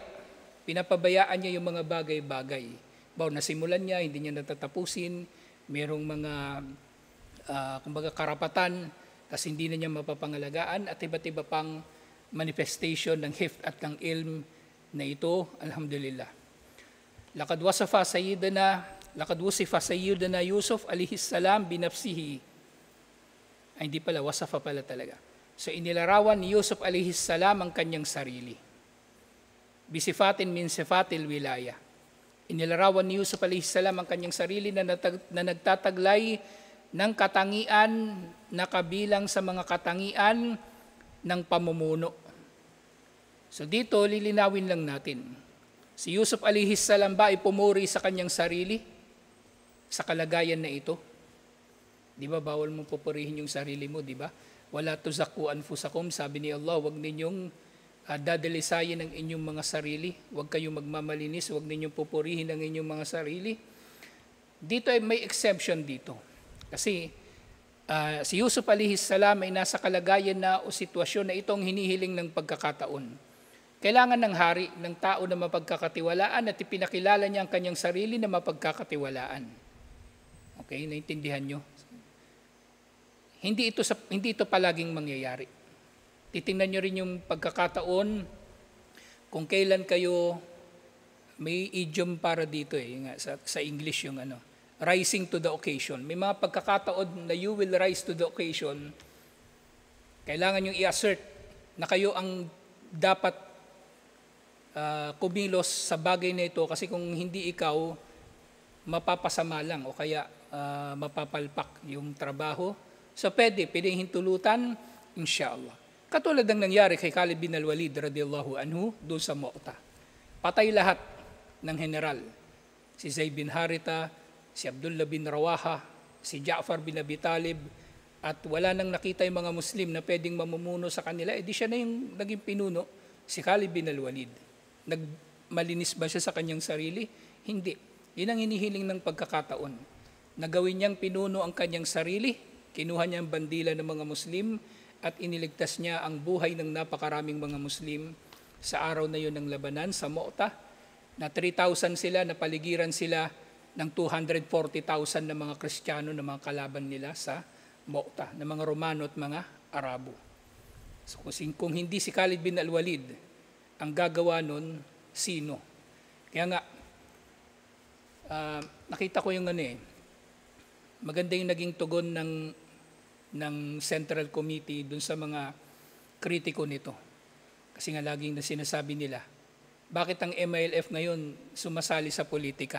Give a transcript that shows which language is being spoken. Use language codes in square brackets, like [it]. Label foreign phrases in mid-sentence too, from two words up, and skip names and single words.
[tl] Pinapabayaan niya yung mga bagay-bagay. Bawa nasimulan niya, hindi niya natatapusin, merong mga kumbaga karapatan, kasi hindi na niya mapapangalagaan at iba't iba pang manifestation ng hifd at ng ilm na ito, alhamdulillah. [ar] لقد وصف سيدنا يوسف عليه السلام بنفسه. [tl] Ay, hindi pala, wasafa pala talaga. So inilarawan ni Yusuf [ar] عليه السلام [tl] ang kanyang sarili. [ar] بصفة من صفات الولاية. [tl] Inilarawan ni Yusuf [ar] عليه السلام [tl] ang kanyang sarili na nagtataglay ng katangian na kabilang sa mga katangian ng pamumuno. So dito, lilinawin lang natin. Si Yusuf [ar] عليه السلام [tl] ba ay pumuri sa kanyang sarili sa kalagayan na ito? Di ba, bawal mong pupurihin yung sarili mo, di ba? [ar] ولا تزكوا أنفسكم, [tl] sabi ni Allah, huwag ninyong dadalisayin ang inyong mga sarili, huwag kayong magmamalinis, huwag ninyong pupurihin ang inyong mga sarili. Dito ay may exception dito. Kasi si Yusuf [ar] عليه السلام [tl] ay nasa kalagayan na o sitwasyon na itong hinihiling ng pagkakataon. Kailangan ng hari, ng tao na mapagkakatiwalaan at ipinakilala niya ang kanyang sarili na mapagkakatiwalaan. Okay, naintindihan nyo? Hindi ito palaging mangyayari. Titingnan nyo rin yung pagkakataon kung kailan kayo, may idiom para dito sa English yung [en] rising to the occasion. [tl] May mga pagkakataon na [en] you will rise to the occasion, [tl] kailangan yung i-assert na kayo ang dapat kumilos sa bagay na ito kasi kung hindi ikaw, mapapasama lang o kaya mapapalpak yung trabaho. So pwede hintulutan, inshallah. Katulad ng nangyari kay Khalid bin al-Walid [ar] رضي الله عنه [tl] doon sa Mu'tah. Patay lahat ng general. Si Zayd bin Haritha, si Abdullah bin Rawaha, si Ja'far bin Abi Talib, at wala nang nakita yung mga Muslim na pwedeng mamumuno sa kanila, di siya na yung naging pinuno, si Khalid bin al-Walid. Nagmalinis ba siya sa kanyang sarili? Hindi. Yun ang hinihiling ng pagkakataon. Nagawin niyang pinuno ang kanyang sarili, kinuha niya ang bandila ng mga Muslim, at iniligtas niya ang buhay ng napakaraming mga Muslim sa araw na yun ng labanan sa Mu'tah, na 3,000 sila, napaligiran sila ng 240,000 na mga Kristiyano na mga kalaban nila sa Mu'tah, na mga Romano at mga Arabo. So kung hindi si Khalid bin al-Walid ang gagawa nun, sino. Kaya nga, nakita ko yung maganda yung naging tugon ng Central Committee dun sa mga kritiko nito. Kasi nga laging na sinasabi nila, bakit ang MILF ngayon sumasali sa politika?